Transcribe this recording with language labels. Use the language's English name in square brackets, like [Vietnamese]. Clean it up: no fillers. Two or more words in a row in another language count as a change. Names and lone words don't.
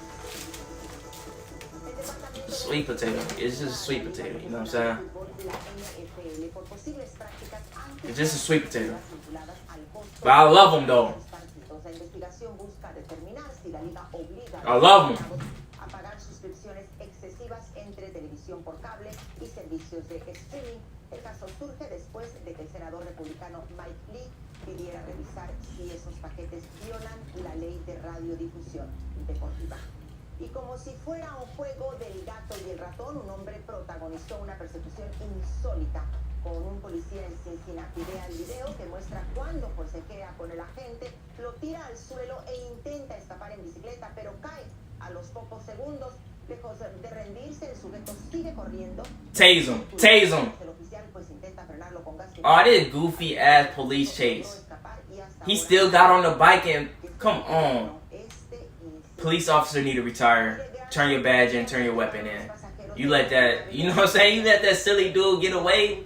[English] Sweet potato. It's just a sweet potato, you know what I'm saying? It's just a sweet potato. But I love them though. I love them. [Spanish] El caso surge después de que el senador republicano Mike Lee pidiera revisar si esos paquetes violan la ley de radiodifusión deportiva. Y como si fuera un juego del gato y el ratón, un hombre protagonizó una persecución insólita con un policía en Cincinnati. Vea el video que muestra cuando forcejea con el agente, lo tira al suelo e intenta escapar en bicicleta, pero cae a los pocos segundos. Lejos de rendirse, el sujeto sigue corriendo. [English] Tase him. Tase him. Oh, this goofy ass police chase. He still got on the bike and come on. Police officer need to retire. Turn your badge in, turn your weapon in. You let that, you know what I'm saying? You let that silly dude get away.